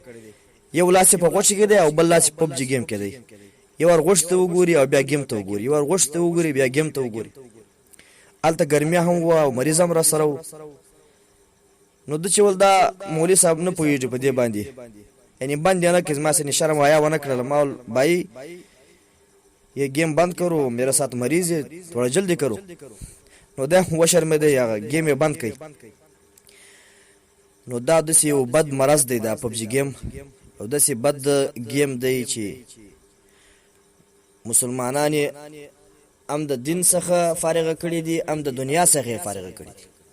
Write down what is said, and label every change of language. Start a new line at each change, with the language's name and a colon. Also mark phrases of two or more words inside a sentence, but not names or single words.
Pashto: یو لاس یې په غوښې کې دی او بل لاس یې پبجي گیم کې دی. یو ور غوښې ته وګوري او بیا گیم ته وګوري، یو ور غوښې ته وګوري بیا گیم ته وګوري. هلته ګرمي هم وه او مریض هم را سره و. نو ده چې ول دا مولوي صاحب نه پوهېږي په دې باندې، یعنی بند یې نه کړي، زما سې شرم حیا ونه کړله. ما ول
Urdu: بھائی یہ گیم بند کرو، میرے ساتھ مریض ہے، تھوڑا جلدی کرو.
Pashto: نو دا وشرمېدی، هغه گیم یې بند کړي. نو دا داسې یو بد مرض دی دا پبجي گیم، او داسې بد گیم دی چې مسلمانان یې هم د دین څخه فارغه کړي دي، هم د دنیا څخه یې فارغه کړي دي.